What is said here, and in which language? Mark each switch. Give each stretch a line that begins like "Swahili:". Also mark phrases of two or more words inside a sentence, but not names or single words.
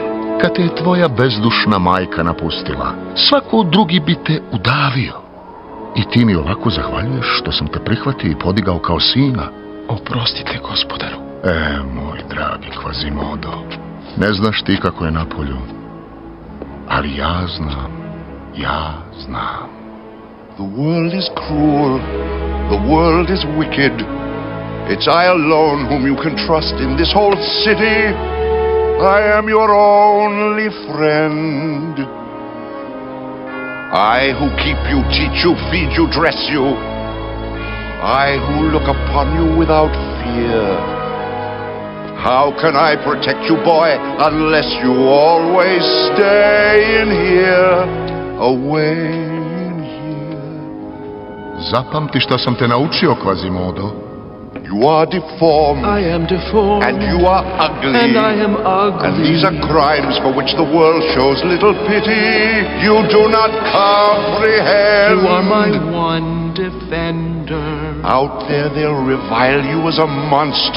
Serbian: Kad te je tvoja bezdušna majka napustila, svako drugi bi te udavio. I ti mi ovako zahvaljuješ što sam te prihvatio i podigao kao sina. Oprostite, gospodaru. Moj dragi Kvazimodo, ne znaš ti kako je napolju, ali ja znam.
English: The world is cruel, the world is wicked. It's I alone whom you can trust in this whole city. I am your only friend. I who keep you, teach you, feed you, dress you. I who look upon you without fear. How can I protect you, boy, unless you always stay in here, away in here?
Serbian: Zapamti šta sam te naučio, Kvazimodo.
English: You are deformed. I am deformed. And you are ugly. And I am ugly. And these are crimes for which the world shows little pity. You do not comprehend. You are my one defender. Out there they'll revile you as a monster.